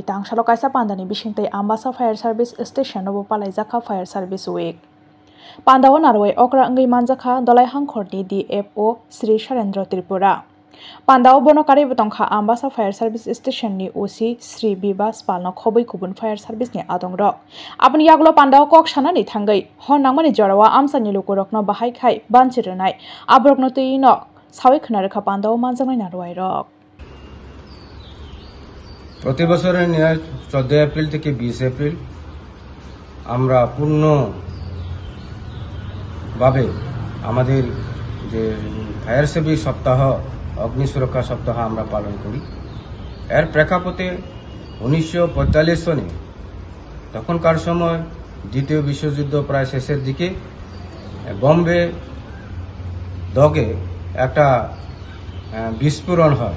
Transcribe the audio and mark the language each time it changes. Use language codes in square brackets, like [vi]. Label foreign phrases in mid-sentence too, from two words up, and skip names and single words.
[brx] तांशालो कायसा पान्दानि बिसिंतै आम्बासा [en] fire service [brx] स्टेशनाव पालायजाखा [en] fire service week [brx] पान्दाव नारय अक्रांगै मानजाखा दलाय हांखरनि DFO श्री सरेन्द्र त्रिपुरा पान्दाव बनकारि बतंखा आम्बासा [en] fire service [brx] स्टेशननि OC श्री बिबास पालनो खबै गुबुन फायार सार्भिसनि आदंरक आपनि यागलो पान्दाव कक सानानि थांगै हर नांमानि जरावा आमसानि लोकरकनो बाहायखाय बानचिरनाय आब्रकनो तैनो सावै खनारेखा पान्दाव मानजानाय नारवायरक [bn] प्रति बছরের ন্যায় 14 এপ্রিল থেকে 20 এপ্রিল আমরা পূর্ণ ভাবে আমাদের যে ফায়ার সার্ভিস সপ্তাহ অগ্নি সুরক্ষা সপ্তাহ আমরা পালন করি। এর প্রেক্ষাপটে 1945 সনে তখনকার সময় দ্বিতীয় বিশ্বযুদ্ধ প্রায় শেষের দিকে বম্বে দগে একটা বিস্ফোরণ হয়।